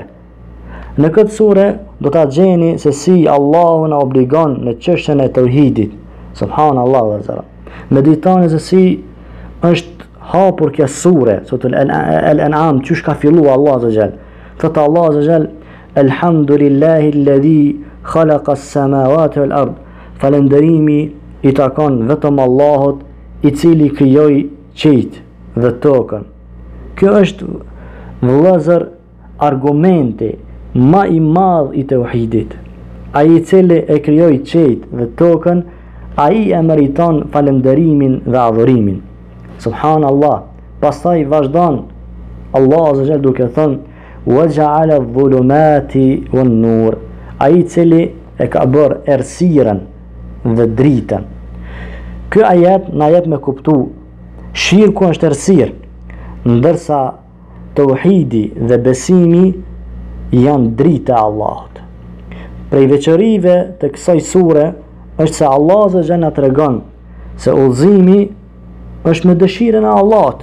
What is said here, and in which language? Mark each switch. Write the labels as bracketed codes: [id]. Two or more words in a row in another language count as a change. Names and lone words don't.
[sq] Në këtë sure do ta gjeni se si Allahu na obligon në çështjen e tauhidit. [ar] سبحانه وتعالى. [sq] Meditoni se si është hapur kjo sure, sura Al-An'am, çush ka filluar Allah [ar] عز وجل. [sq] Thot Allah [ar] عز وجل, الحمد لله الذي خلق السماوات والأرض. [sq] Falënderimi i takon vetëm Allahut, i cili krijoi qiejt dhe tokën. Kjo është vëllazër argumenti ma i madh i tauhidit. Ai i cili e krijoi qiejt dhe tokën, ai e meriton falënderimin dhe adhurimin. Subhanallah. Pastaj vazhdon Allah [ar] عز وجل [sq] duke thënë [ar] وَجَعَلَ الظُّلُمَاتِ وَالنُّورِ. [sq] Ai i cili e ka bërë errësirën dhe dritën. Ky ajet na jep me kuptu shirku është errësirë, ndërsa tauhidi dhe besimi janë drita e Allahut. Prej veçorive të kësaj sure është se Allah [ar] عز وجل [sq] na tregon se udhëzimi është me dëshirën e Allahut.